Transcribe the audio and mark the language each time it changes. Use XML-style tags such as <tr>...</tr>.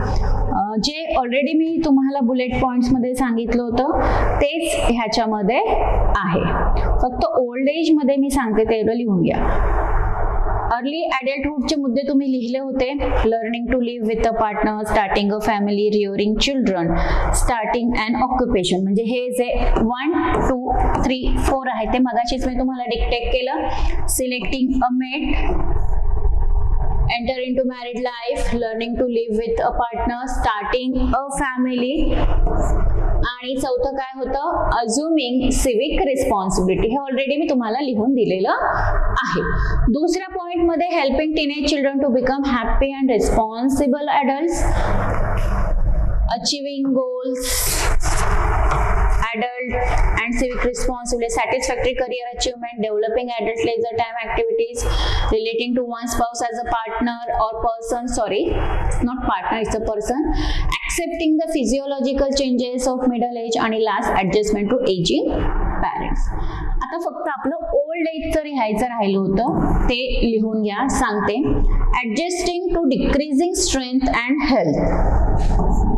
<mr>जे ऑलरेडी मी तुम्हाला bullet points मध्ये सांगितलं होतं तेच ह्याच्यामध्ये आहे, फक्त ओल्ड एज मध्ये मी सांगते तेवढं लिहून घ्या.</mr> <en>early</en> <mr>ॲडल्टहुडचे मुद्दे तुम्ही लिहिले होते.</mr> <en>Learning to live with a partner, starting a family, rearing children, starting and occupation.</en> <mr>म्हणजे हे जे 1, 2, 3, 4 आहे ते मगाशीच मी तुम्हाला डिक्टेट केलं.</mr> <en>selecting a mate, enter into married life, learning to live with a partner, starting a family,</en> <mr>आणि चौथं काय होतं?</mr> <en>assuming civic responsibility.</en> <mr>हे ऑलरेडी मी तुम्हाला लिहून दिलेलं आहे.</mr> <en>दुसऱ्या पॉइंट मध्ये helping teenage children to become happy and responsible adults, achieving goals, adult and civic responsibility, satisfactory career achievement, developing adult leisure time activities, relating to one spouse as a partner or person, sorry, not partner, it's a person, accepting the physiological changes of middle age, आणि last adjustment to aging parents.</en> <mr>आता फक्त आपलं old एजचं लिहायचं राहिलं होतं ते लिहून घ्या.</mr> <en>सांगते adjusting to decreasing strength and health.</en>